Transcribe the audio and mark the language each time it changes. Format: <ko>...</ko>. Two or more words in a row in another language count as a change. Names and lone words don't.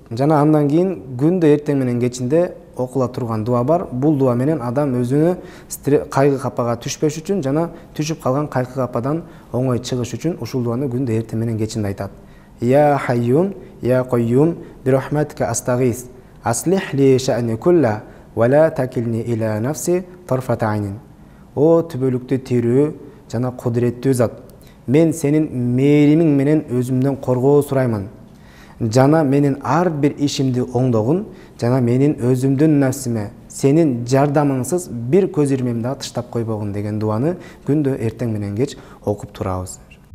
<ky>Жана андан кийин күндө эртең менен кечинде окула турган дуа бар. Бул дуа менен адам өзүнү кайгы капага түшпөш үчүн жана түшүп калган кайгы кападан оңой чыгыш үчүн ушул дуаны күндө эртең менен кечинде айтат.</ky> <ar>يا حي يا قيوم برحمتك أستغيث. أصلح لي شأني كله ولا تكلني إلى نفسي طرفة عين.</ar> <ky>О түбөлүктүү тирүү жана кудуреттүү зат. Мен сенин мээримиң менен өзүмдөн коргоо сураймын. Жана менин ар бир ишимди оңдогун жана менин өзүмдүн нафсиме сенин жардамыңсыз бир көз ирмемди да тыштап койбогун деген дуаны күндө эртең менен кеч окуп турабыз.</ky>